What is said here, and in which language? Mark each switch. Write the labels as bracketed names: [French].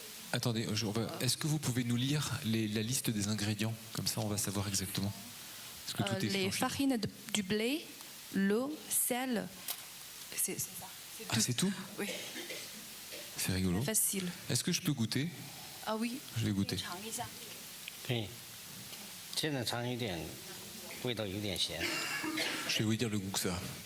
[French] Attendez, est-ce que vous pouvez nous lire la liste des ingrédients? Comme ça, on va savoir exactement. Est-ce que tout est Les écrit en chinois? farines du blé, l'eau, sel. C'est ça. Ah, c'est tout? Oui, C'est rigolo. facile. Est-ce que je peux goûter? Ah oui. Je vais goûter. [Chinese] 尝一下。可以。现在尝一点，味道有点咸。 [French] Je vais vous dire le goût que ça a.